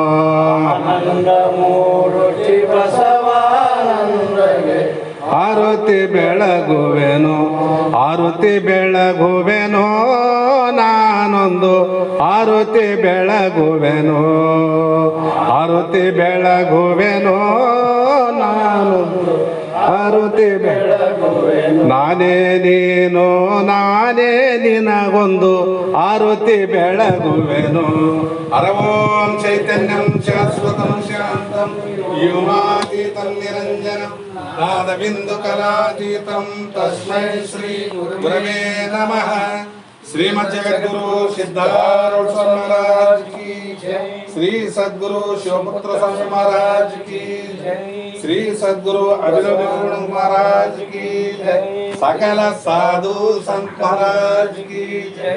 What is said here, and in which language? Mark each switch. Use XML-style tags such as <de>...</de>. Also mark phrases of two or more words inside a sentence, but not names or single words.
<kn>ಆರುತಿ ಬೆಳಗುವೆನು ಆರುತಿ ಬೆಳಗುವೆನೋ ನಾನೊಂದು ಆರುತಿ ಬೆಳಗುವೆನು ಆರುತಿ ಬೆಳಗುವೆನೋ ನಾನೊಂದು ಆರುತಿ ಬೆಳಗುವೆನು. ನಾನೇ ನೀನು ನಾನೇ ನಿನಗೊಂದು ಆರುತಿ ಬೆಳಗುವೆನು.</kn> <sa>ಹರವೋಂ ಚೈತನ್ಯಂ ಶಾಶ್ವತಂ ಶಾಂತಂ ಯೋಗಾತೀತಂ ನಿರಂಜನಂ ನಾದಬಿಂದು ಕಲಾತೀತಂ ತಸ್ಮೈ ಶ್ರೀ ಗುರವೇ ನಮಃ.</sa> <hi>ಶ್ರೀಮದ್ ಜಗದ್ಗುರು ಸಿದ್ಧಾರೂಢ ಸ್ವಾಮಿ महाराज की जय. ಶ್ರೀ ಸದ್ಗುರು ಶಿವಪುತ್ರ ಸ್ವಾಮಿ महाराज की जय. ಶ್ರೀ ಸದ್ಗುರು ಅಭಿನವ महाराज की जय. सकल साधु संत महाराज की जय.</hi>